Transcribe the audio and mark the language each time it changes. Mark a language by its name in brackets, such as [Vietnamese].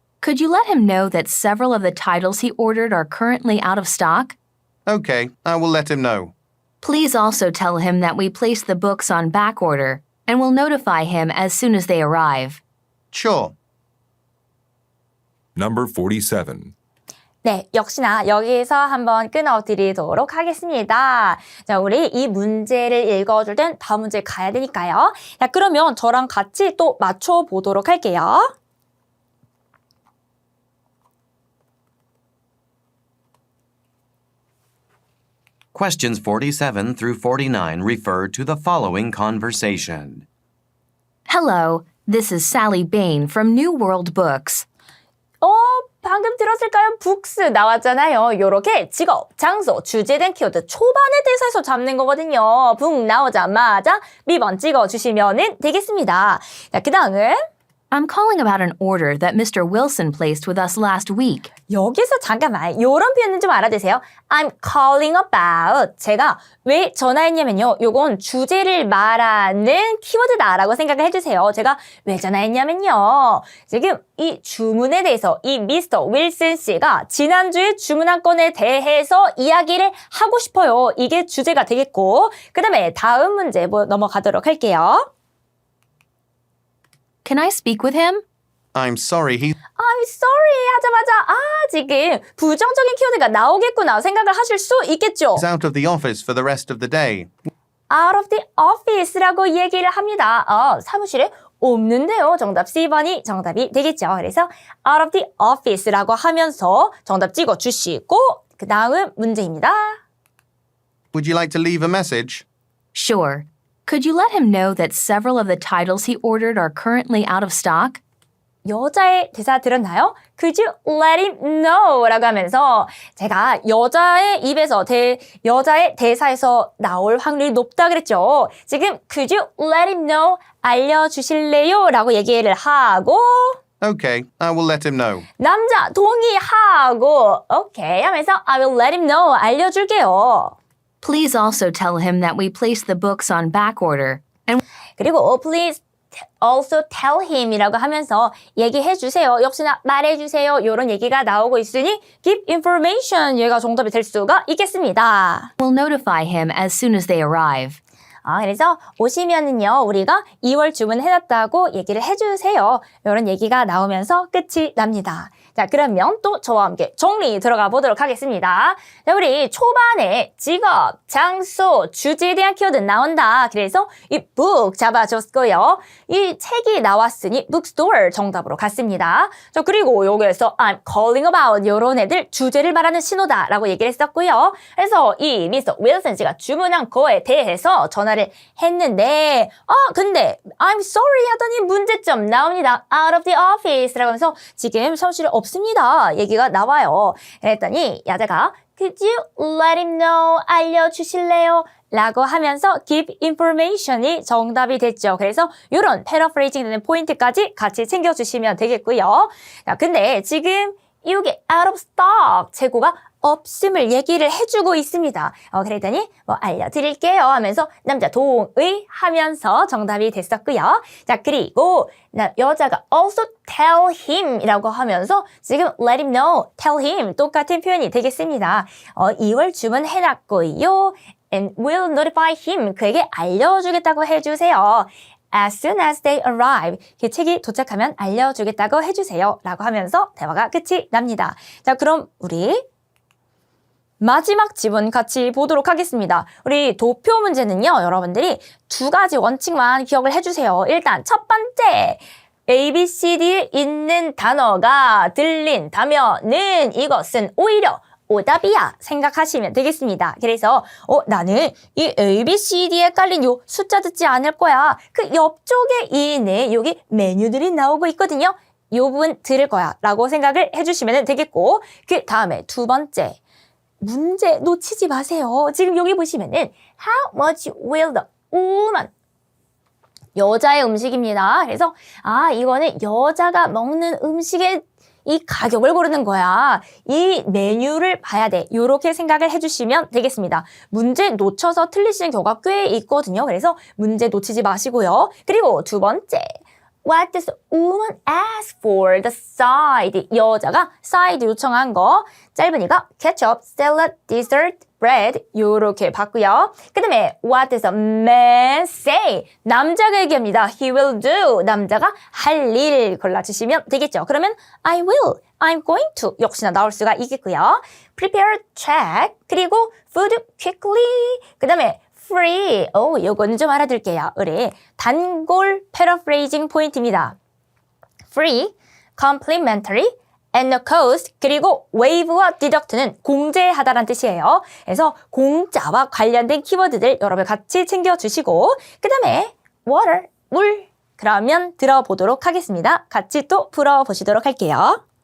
[English] Could you let him know that several of the titles he ordered are currently out of stock? Okay, I will let him know. Please also tell him that we placed the books on back order and will notify him as soon as they arrive. Sure. Number 47. [Korean] 네, 역시나 여기서 한번 끊어드리도록 하겠습니다. 자, 우리 이 문제를 읽어줄 땐 다음 문제 가야 되니까요. 자, 그러면 저랑 같이 또 맞춰보도록 할게요. [English] Questions 47 through 49 refer to the following conversation. Hello, this is Sally Bain from New World Books. [Korean] 방금 들었을까요? 북스 나왔잖아요. 요렇게 직업, 장소, 주제에 대한 키워드 초반의 대사에서 잡는 거거든요. 북 나오자마자 B번 찍어주시면 되겠습니다. 자, 그 다음은 [English] I'm calling about an order that Mr. Wilson placed with us last week. [Korean] 여기서 잠깐만 요런 표현은 좀 알아두세요. [English] I'm calling about. [Korean] 제가 왜 전화했냐면요. 요건 주제를 말하는 키워드다라고 생각을 해주세요. 제가 왜 전화했냐면요. 지금 이 주문에 대해서 이 미스터 윌슨 씨가 지난주에 주문한 건에 대해서 이야기를 하고 싶어요. 이게 주제가 되겠고 그 다음에 다음 문제 넘어가도록 할게요. [English] Can I speak with him? I'm sorry, [Korean] I'm sorry 하자마자 지금 부정적인 키워드가 나오겠구나 생각을 하실 수 있겠죠. [English] he's out of the office for the rest of the day. Out of the office [Korean] 라고 얘기를 합니다. 사무실에 없는데요. 정답 C번이 정답이 되겠죠. 그래서 [English] out of the office [Korean] 라고 하면서 정답 찍어주시고 그 다음 문제입니다. [English] Would you like to leave a message? Sure. Could you let him know that several of the titles he ordered are currently out of stock? [Korean] 여자의 대사 들었나요? [English] Could you let him know? [Korean] 라고 하면서 제가 여자의 입에서 여자의 대사에서 나올 확률이 높다 그랬죠. [English] 지금 could you let him know? [Korean] 알려주실래요? 라고 얘기를 하고 [English] Okay, I will let him know. [Korean] 남자 동의하고 오케이 하면서 [English] I will let him know. [Korean] 알려줄게요. [English] Please also tell him that we placed the books on back order. And [Korean] 그리고 [English] please also tell him [Korean] 이라고 하면서 얘기해 주세요. 역시나 말해 주세요. 이런 얘기가 나오고 있으니 give information 얘가 정답이 될 수가 있겠습니다. [English] we'll notify him as soon as they arrive. [Korean] 그래서 오시면은요, 우리가 2월 주문해놨다고 얘기를 해주세요. 이런 얘기가 나오면서 끝이 납니다. 자, 그러면 또 저와 함께 정리 들어가 보도록 하겠습니다. 자, 우리 초반에 직업, 장소, 주제에 대한 키워드 나온다. 그래서 이 book 잡아줬고요. 이 책이 나왔으니 bookstore 정답으로 갔습니다. 자, 그리고 여기에서 [English] I'm calling about [Korean] 이런 애들 주제를 말하는 신호다라고 얘기를 했었고요. 그래서 이 미스터 윌슨 씨가 주문한 거에 대해서 전화를 했는데 근데 I'm sorry 하더니 문제점 나옵니다. [English] Out of the office [Korean] 라고 하면서 지금 사무실에 없습니다. 얘기가 나와요. 그랬더니 여자가 [English] Could you let him know? [Korean] 알려주실래요? 라고 하면서 give information이 정답이 됐죠. 그래서 이런 패러프레이징 되는 포인트까지 같이 챙겨주시면 되겠고요. 자, 근데 지금 이게 out of stock 재고가 없음을 얘기를 해주고 있습니다. 그랬더니 알려드릴게요 하면서 남자 동의하면서 정답이 됐었고요. 자, 그리고 여자가 [English] also tell him [Korean] 이라고 하면서 지금 [English] let him know, tell him [Korean] 똑같은 표현이 되겠습니다. 2월 주문해놨고요. [English] and will notify him [Korean] 그에게 알려주겠다고 해주세요. [English] As soon as they arrive. [Korean] 그 책이 도착하면 알려주겠다고 해주세요. 라고 하면서 대화가 끝이 납니다. 자, 그럼 우리 마지막 지문 같이 보도록 하겠습니다. 우리 도표 문제는요, 여러분들이 두 가지 원칙만 기억을 해주세요. 일단 첫 번째, ABCD에 있는 단어가 들린다면은 이것은 오히려 오답이야 생각하시면 되겠습니다. 그래서 나는 이 ABCD에 깔린 요 숫자 듣지 않을 거야. 그 옆쪽에 있는 여기 메뉴들이 나오고 있거든요. 요 부분 들을 거야 라고 생각을 해주시면 되겠고 그 다음에 두 번째 문제 놓치지 마세요. 지금 여기 보시면은 [English] How much will the woman [Korean] 여자의 음식입니다. 그래서 이거는 여자가 먹는 음식의 이 가격을 고르는 거야. 이 메뉴를 봐야 돼. 이렇게 생각을 해주시면 되겠습니다. 문제 놓쳐서 틀리시는 경우가 꽤 있거든요. 그래서 문제 놓치지 마시고요. 그리고 두 번째. [English] What does the woman ask for the side? [Korean] 여자가 side 요청한 거 짧으니까 ketchup, salad, dessert, bread 요렇게 봤고요. 그 다음에 [English] what does a man say? [Korean] 남자가 얘기합니다. [English] He will do. [Korean] 남자가 할 일 골라주시면 되겠죠. 그러면 [English] I will, I'm going to [Korean] 역시나 나올 수가 있겠고요. prepare, check, 그리고 food quickly, 그 다음에 free. 요거는 좀 알아둘게요. 우리 단골 paraphrasing 포인트입니다. free, complimentary, and the cost, 그리고 wave와 deduct는 공제하다라는 뜻이에요. 그래서 공짜와 관련된 키워드들 여러분 같이 챙겨주시고 그 다음에 water, 물 그러면 들어보도록 하겠습니다. 같이 또 풀어보시도록 할게요.